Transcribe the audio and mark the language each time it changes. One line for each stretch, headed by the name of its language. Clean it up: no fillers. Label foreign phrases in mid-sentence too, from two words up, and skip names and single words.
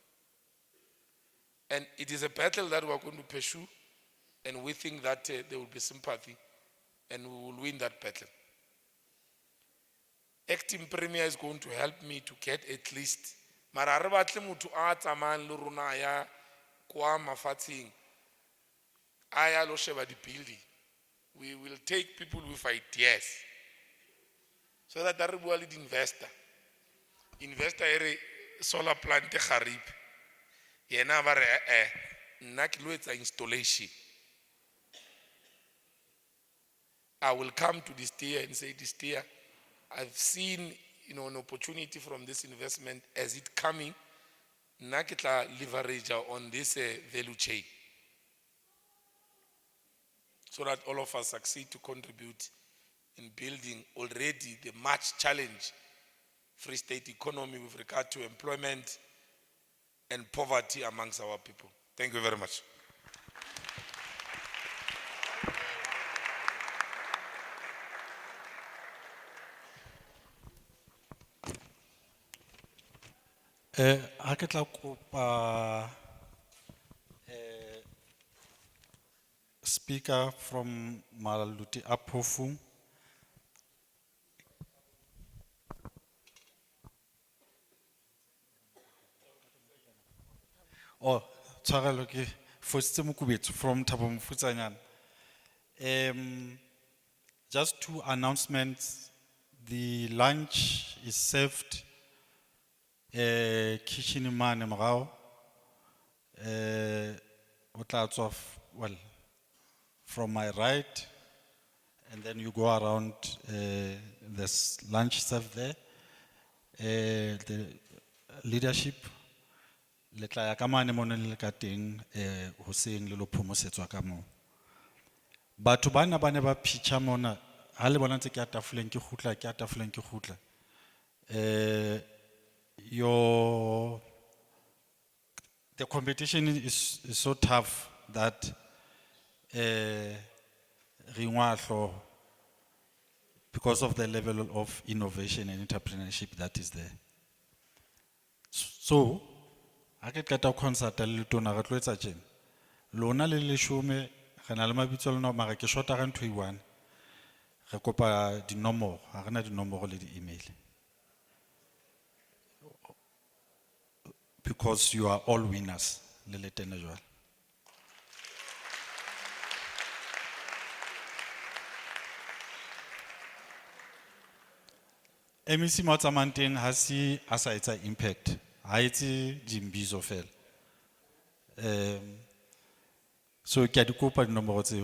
English: And it is a battle that we're going to pursue, and we think that there will be sympathy and we will win that battle. Acting Premier is going to help me to get at least
Southern Sotho: mara re batle motho a tsamayang le rona ya kwa mafatsheng a ya lo sheba di-building.
English: We will take people with ideas so that
Southern Sotho: re bua le di-investor ere
English: solar plant
Southern Sotho: garib yena ba re nna ke lo etsa installation.
English: I will come to Destea and say, Destea, I've seen an opportunity from this investment as it coming.
Southern Sotho: Nna ke tla
English: leverage on this value chain, so that all of us succeed to contribute in building already the much challenged Free State economy with regard to employment and poverty amongst our people. Thank you very much.
Southern Sotho: Ha ke tla kopa
English: speaker from
Southern Sotho: Malaluti Apofu. Oh, tshwarelo ke Fositse Mokubetso from Thabo Mofutshanyane.
English: Just two announcements. The lunch is served kitchen
Southern Sotho: mane morao.
English: Well, from my right, and then you go around, there's lunch served there. The leadership,
Southern Sotho: le tla ya ka mane mona le ka teng hoseng le lo phomosetswa ka moo. Batho bana ba ne ba pitcha mona ha le bona ntse ke a tafoleng ke khutla.
English: The competition is so tough that because of the level of innovation and entrepreneurship that is there. So,
Southern Sotho: ha ke qeta concert le tona re tlo etsa tjena. Lona le leshome re na le mabitso a lona mara ke shota ga ntho e one. Re kopa dinomoro, ha rena dinomoro le di-email.
English: Because you are all winners,
Southern Sotho: le letene jwale. MEC Motsamanteng ha si a sa etsa impact. Ha etse dimbizo fela. So ke a di kopa dinomoro tseo.